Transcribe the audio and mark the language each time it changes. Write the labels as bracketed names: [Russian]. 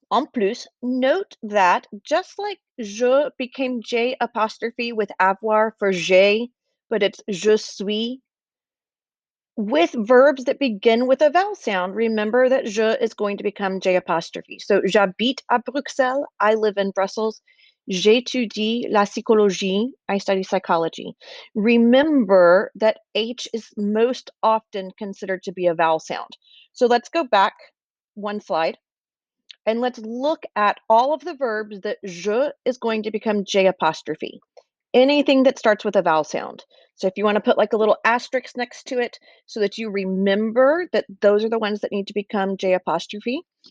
[French] En plus, [English] note that just like je became J apostrophe with avoir for j'ai, but it's [French] je suis. [English] With verbs that begin with a vowel sound, remember that je is going to become J apostrophe. So, [French] j'habite à Bruxelles, [English] I live in Brussels. [French] J'étudie la psychologie. [English] I study psychology. Remember that H is most often considered to be a vowel sound. So let's go back one slide and let's look at all of the verbs that je is going to become J apostrophe. Anything that starts with a vowel sound. So if you want to put like a little asterisk next to it so that you remember that those are the ones that need to become J apostrophe.